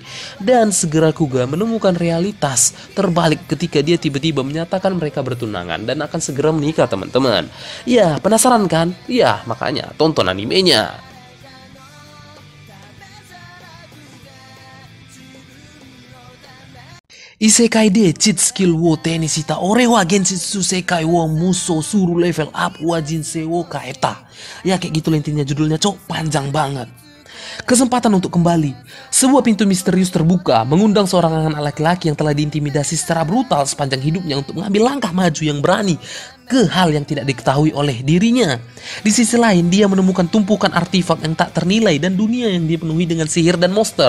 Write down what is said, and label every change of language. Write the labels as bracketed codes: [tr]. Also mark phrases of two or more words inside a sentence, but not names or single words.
[id] Dan segera Kuga menemukan realitas terbalik ketika dia tiba-tiba menyatakan mereka bertunangan dan akan segera menikah teman-teman. Ya, penasaran kan? Ya, makanya tonton animenya. [ja] 異世界でチートスキルを手にした俺は現実世界を無双するレベルアップは人生を変えた. [id] Ya kayak gitu intinya judulnya cok, panjang banget. Kesempatan untuk kembali. Sebuah pintu misterius terbuka, mengundang seorang anak laki-laki yang telah diintimidasi secara brutal sepanjang hidupnya untuk mengambil langkah maju yang berani ke hal yang tidak diketahui oleh dirinya. Di sisi lain, dia menemukan tumpukan artefak yang tak ternilai dan dunia yang dipenuhi dengan sihir dan monster.